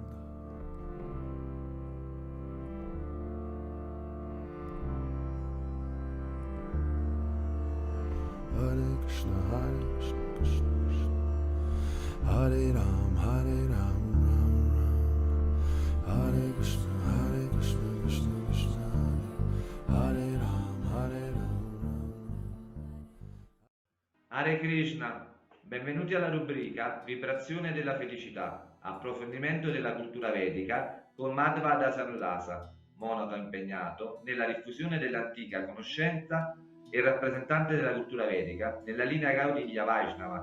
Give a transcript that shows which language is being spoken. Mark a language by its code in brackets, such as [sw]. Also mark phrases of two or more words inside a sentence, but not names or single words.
[sa] Hare Krishna, Krishna Krishna, Hare Ram, Ram Ram, Hare Krishna, Krishna Krishna, Hare Ram, Ram. Hare Krishna, [it] benvenuti alla rubrica Vibrazione della felicità, approfondimento della cultura vedica con Madhva Dasanulasa, monaco impegnato nella diffusione dell'antica conoscenza e rappresentante della cultura vedica nella linea Gaudiya Vaishnava.